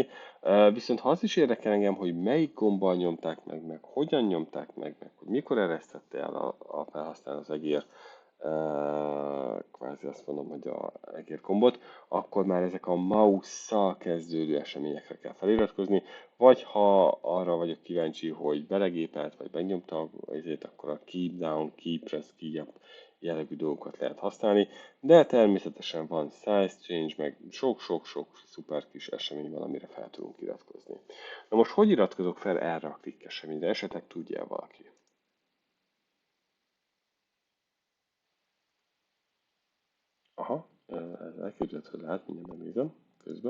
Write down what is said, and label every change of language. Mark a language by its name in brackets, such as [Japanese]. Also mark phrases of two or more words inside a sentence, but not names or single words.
[Hungarian] Viszont ha az is érdekel engem, hogy melyik gombbal nyomták meg hogyan nyomták meg hogy mikor eresztette el a felhasználó az egér, kvázi azt mondom, hogy a egér gombot, akkor már ezek a mouse-szal kezdődő eseményekre kell feliratkozni, vagy ha arra vagyok kíváncsi, hogy belegépelt, vagy megnyomta ezért, akkor a [English] keep down, keep press, keep up [Hungarian] jellegű dolgokat lehet használni, de természetesen van [English] size change, [Hungarian] meg sok-sok-sok szuper kis esemény van, amire fel tudunk iratkozni. Na most hogy iratkozok fel erre a klik eseményre? Esetleg tudja valaki? Aha, ez elképzelhető, hogy lehet, mindjárt megnézem közben.